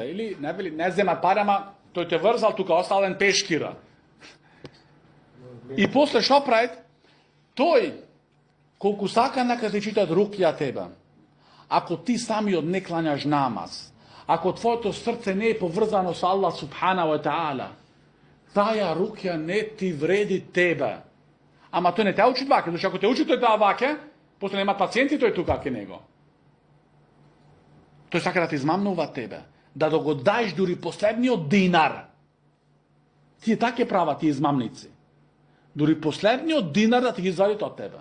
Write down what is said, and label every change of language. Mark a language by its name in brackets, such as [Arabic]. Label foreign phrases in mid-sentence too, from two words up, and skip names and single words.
[Macedonian] Или не зема пари, ама тој те врзал, тука остален пешкира. И после што прави? Тој, колку сака нека ти читат рукија тебе, ако ти самиот не клањаш намаз, ако твоето срце не е поврзано со Аллах [Arabic] سبحانه وتعالى, [Macedonian] таа рукја не ти вреди тебе. Ама тој не те учи ваке, зашто ако те учи тој да ваке, после нема пациенти тој тука ке него. Тој сака да те измамнува тебе, да го даеш дури последниот динар. Тие така права тие измамници. Дури последниот динар да ти ги извадите од тебе.